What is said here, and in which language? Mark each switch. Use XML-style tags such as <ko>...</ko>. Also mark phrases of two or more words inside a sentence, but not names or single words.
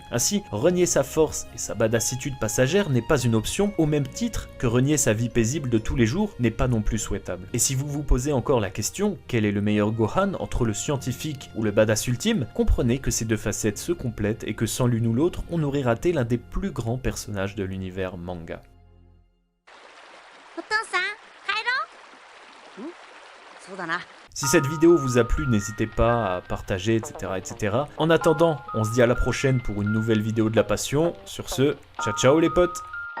<fr>Ainsi, renier sa force et sa badassitude passagère n'est pas une option, au même titre que renier sa vie paisible de tous les jours n'est pas non plus souhaitable. Et si vous vous posez encore la question, quel est le meilleur Gohan entre le scientifique ou le badass ultime, comprenez que ces deux facettes se complètent et que sans l'une ou l'autre, on aurait raté l'un des plus grands personnages de l'univers manga.</fr> <ja>お父さん帰ろう。そうだな。</ja> <fr>Si cette vidéo vous a plu, n'hésitez pas à partager, etc., etc. En attendant, on se dit à la prochaine pour une nouvelle vidéo de la passion. Sur ce, ciao ciao les potes!</fr>